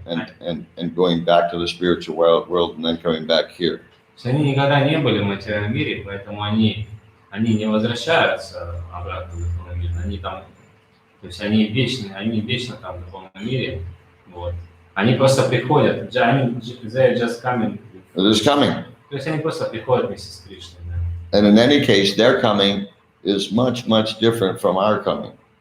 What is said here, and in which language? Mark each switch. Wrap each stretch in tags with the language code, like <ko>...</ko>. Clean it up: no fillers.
<en>and going back to the spiritual world and then coming back here.</en> <ru>То есть они никогда не были в материальном мире, поэтому они не возвращаются обратно в духовный мир. Они там, то есть они вечно там в духовном мире. Вот. Они просто приходят.</ru> <en>They're just coming. They're just coming.</en> <ru>То есть они просто приходят вместе с Кришной. Да.</ru> <en>And in any case, their coming is much, much different from our coming.</en>